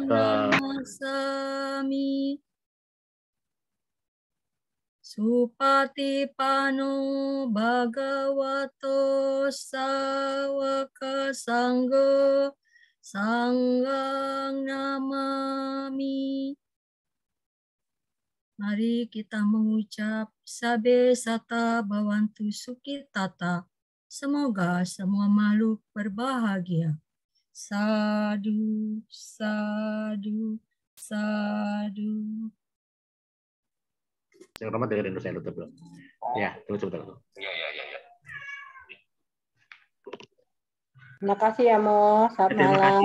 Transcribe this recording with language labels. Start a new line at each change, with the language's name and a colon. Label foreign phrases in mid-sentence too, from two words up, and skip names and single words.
Pali: Namasami Supatipano Bhagavato Sawaka Sanggo Sanggang namami.
Indonesian: Mari kita mengucap
Pali: sabe sata bawantu sukitata.
Indonesian: Semoga semua makhluk berbahagia.
Pali: Sadu, sadu, sadu.
Indonesian: Yang Romat dengerin dulu, saya tutup dulu. Ya, tunggu sebentar. Ya. Terima kasih ya Mo. Selamat malam.